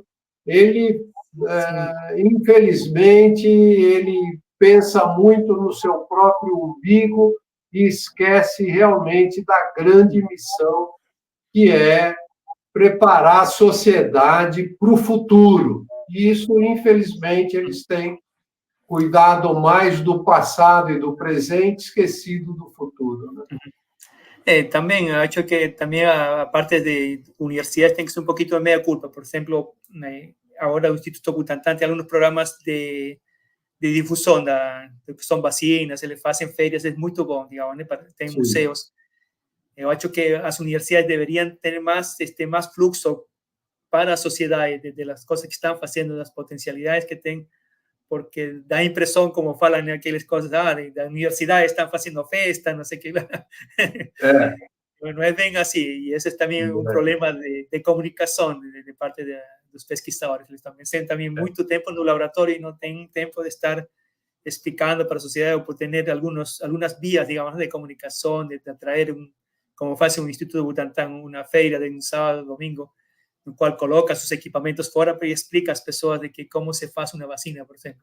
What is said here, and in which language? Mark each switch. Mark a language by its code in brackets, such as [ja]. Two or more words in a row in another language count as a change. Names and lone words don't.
[pt] Ele, infelizmente, ele pensa muito no seu próprio umbigo e esquece realmente da grande missão, que é preparar a sociedade para o futuro. E isso, infelizmente, eles têm cuidado mais do passado e do presente, esquecido do futuro, né? [es] También [pt] acho que [es] también aparte de universidades tiene que ser un poquito de media culpa. Por ejemplo, ahora el Instituto Butantan tiene algunos programas de difusión de que son vacinas, se les hacen ferias, es muy bom, digamos, ¿no? [pt] Tem museos. [es] Yo [pt] acho que [es] las universidades deberían tener más flujo para la sociedad de las cosas que están haciendo, las potencialidades que tienen, porque da impresión, como falan en aquellas cosas, la universidad están haciendo festa, no sé qué. No es bien así, y ese es también un problema de comunicación de parte de los pesquisadores. [pt] Eles também sentam muito tempo no laboratório e não têm tempo de estar explicando para a sociedade ou por ter algumas vías, digamos, de comunicação, de atraer, como faz o Instituto Butantan, uma feira de sábado, domingo, no qual coloca seus equipamentos fora e explica às pessoas de que como se faz uma vacina, por exemplo.